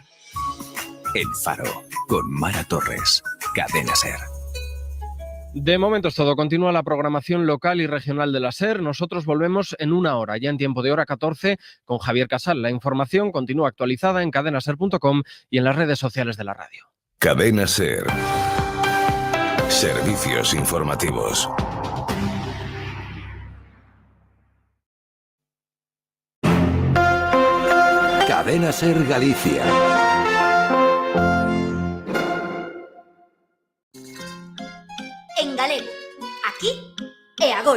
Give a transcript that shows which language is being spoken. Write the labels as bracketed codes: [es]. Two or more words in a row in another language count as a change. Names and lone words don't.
[es] El Faro, con Mara Torres, Cadena SER. De momento es todo. Continúa la programación local y regional de la SER. Nosotros volvemos en una hora, ya en tiempo de hora 14, con Javier Casal. La información continúa actualizada en cadenaser.com y en las redes sociales de la radio. Cadena SER. Servicios informativos. Cadena SER Galicia. [gl] En galego, aquí e agora.